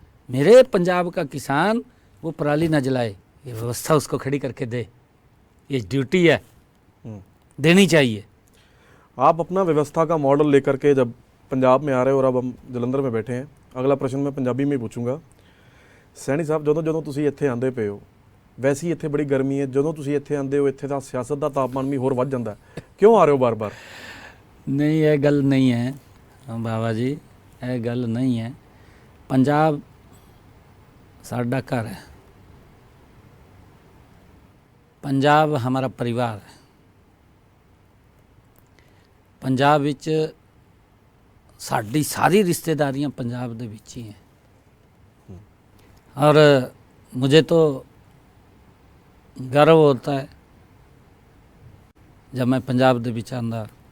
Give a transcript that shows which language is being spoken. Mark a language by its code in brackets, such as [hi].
[hi] मेरे पंजाब का किसान वो पराली ना जलाए, ये व्यवस्था उसको खड़ी करके दे, ये ड्यूटी है। देनी चाहिए। आप अपना व्यवस्था का मॉडल लेकर के जब पंजाब में आ रहे हो और अब हम जलंधर में बैठे हैं, अगला प्रश्न मैं पंजाबी में ही पूछूंगा। [pa] सैनी ਸਾਹਿਬ ਜਦੋਂ ਤੁਸੀਂ ਇੱਥੇ ਆਂਦੇ ਪਏ ਹੋ, ਵੈਸੇ ਹੀ ਇੱਥੇ ਬੜੀ ਗਰਮੀ ਹੈ, ਜਦੋਂ ਤੁਸੀਂ ਇੱਥੇ ਆਂਦੇ ਹੋ ਇੱਥੇ ਦਾ ਸਿਆਸਤ ਦਾ ਤਾਪਮਾਨ ਵੀ ਹੋਰ ਵੱਧ ਜਾਂਦਾ ਹੈ, ਕਿਉਂ ਆ ਰਹੇ ਹੋ ਬਾਰ-ਬਾਰ? [hi] नहीं, यह गल नहीं है बाबा जी, यह गल नहीं है। पंजाब साडा घर है, पंजाब हमारा परिवार है। पंजाब विच साडी सारी रिश्तेदारियां पंजाब दे विच ही हैं, और मुझे तो गर्व होता है जब मैं पंजाब दे विच आंदा।